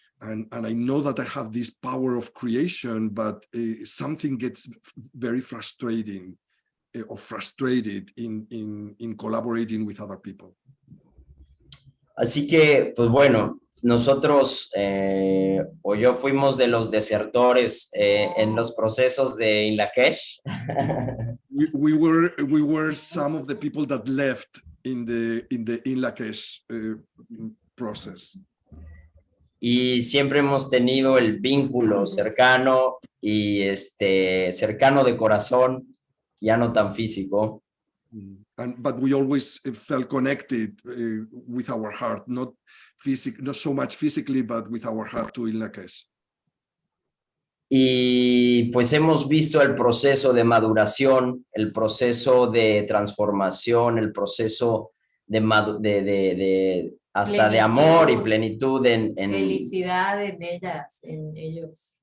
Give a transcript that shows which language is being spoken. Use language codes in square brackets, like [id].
[en] And I know that I have this power of creation, but something gets very frustrating or frustrated in collaborating with other people. [es] Así que, pues bueno, nosotros o yo fuimos de los desertores en los procesos de Inla Kesh. [en] we were some of the people that left in the Inla Kesh process. [es] Y siempre hemos tenido el vínculo cercano y cercano de corazón, ya no tan físico. [en] But we always felt connected with our heart, not so much physically, but with our heart to Inla Kesh. [es] Y pues hemos visto el proceso de maduración, el proceso de transformación, el proceso de hasta de amor y plenitud en felicidad en ellas, en ellos.